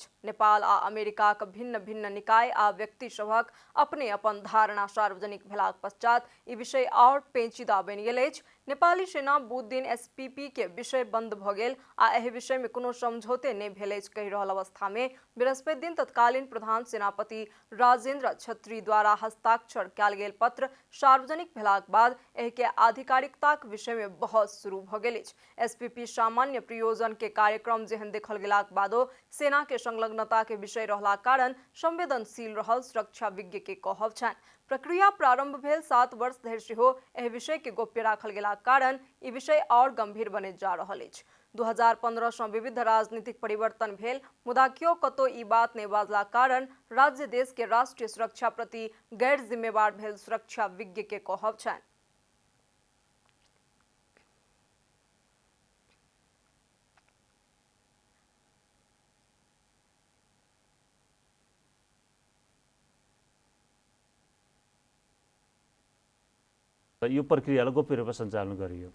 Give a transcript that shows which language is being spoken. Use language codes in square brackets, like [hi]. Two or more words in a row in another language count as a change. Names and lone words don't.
[mai] नेपाल आ अमेरिका के भिन्न भिन्न निकाय आ व्यक्ति सभक अपने अपन धारणा सार्वजनिक भेलाक पश्चात ई विषय और पेचीदा बनि गेल अछि। नेपाली सेना बुध दिन एसपीपी के विषय बंद भ गेल आ एहि विषय में कोनो समझौते नहीं भेल अछि कहि रहल अवस्था में बृहस्पति दिन तत्कालीन प्रधान सेनापति राजेन्द्र छत्री द्वारा हस्ताक्षर कयल गेल पत्र सार्वजनिक भेलाक बाद एहि के आधिकारिकता के विषय में बहस शुरू भ गेल अछि। एसपीपी सामान्य प्रयोजन के कार्यक्रम जेहन देखल गेलाक बादो सेना के संलग्नता के विषय रहला कारण संवेदनशील रहल सुरक्षा विज्ञ के कहब छनि। प्रक्रिया प्रारंभ भेल 7 वर्ष धरि सेहो एहि विषय के गोप्य राखल गेलाक कारण ई विषय और गंभीर बने जा रहल अछि। 2015 सँ विविध राजनीतिक परिवर्तन भेल मुदा क्यों कतो ई बात नहीं बाजला कारण राज्य देश के राष्ट्रीय सुरक्षा प्रति गैर जिम्मेवार भेल सुरक्षा विज्ञ के कहब छनि। [ne] यो प्रक्रियालाई गोप्य रूपमा सञ्चालन गरियो।